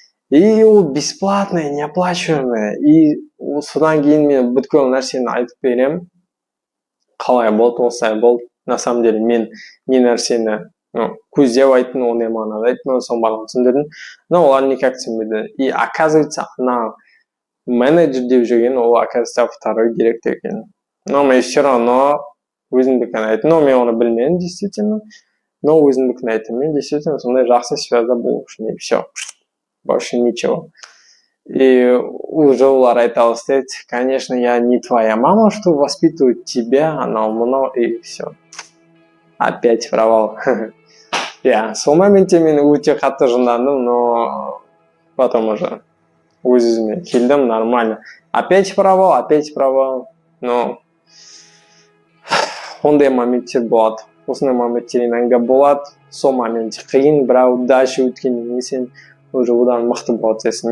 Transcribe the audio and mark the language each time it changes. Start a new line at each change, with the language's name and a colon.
Kazakh: И ол бесплатное, неоплачиваемое. И содан кейін мен бүткіл нәрсені айтып беремін. Қалай болды, осылай болды.
Russian: На самом деле
Kazakh: мен не нәрсені көздеп айттым, ондай мағынада айттым, соны барлығын түсіндірдім. Но олар никак түсінбеді. И оказывается, ана менеджер деп жүрген, ол оказывается второй директор екен. Но мен все равно өзімдікін айттым. Но мен оны білмедім, действительно. Но өзімдікін айттым. Мен действительно сондай жақсы связда болу үшін. И все.
Russian: Больше ничего. И
Kazakh: уже олар айта бастайды,
Russian: конечно, я не твоя мама, что воспитывает тебя,
Kazakh: мынау,
Russian: и все. Опять провал.
Kazakh: Сол моментте мен өте қатты жындандым, но потом уже өз-өзіме келдім, нормально.
Russian: Опять провал,
Kazakh: но ондай моменттер болады. Осындай моменттер иногда болады. Сол моментте қиын, бірақ дальше өткеннен сен уже одан мықты боласың.